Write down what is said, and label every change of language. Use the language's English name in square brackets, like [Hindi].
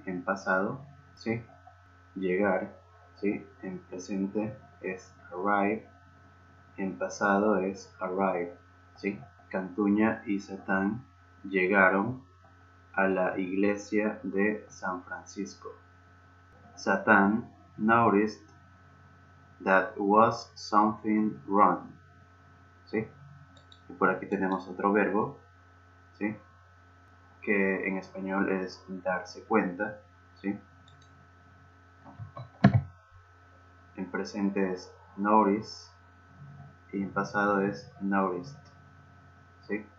[Spanish] En pasado, ¿sí? Llegar, ¿sí? En presente es arrive, en pasado es arrive, ¿sí? Cantuña y Satán llegaron a la iglesia de San Francisco. [English] Satan noticed that was something wrong, ¿sí? [Spanish] Y por aquí tenemos otro verbo, ¿sí? Que en español es darse cuenta, ¿sí? En presente es notice y en pasado es noticed, ¿sí?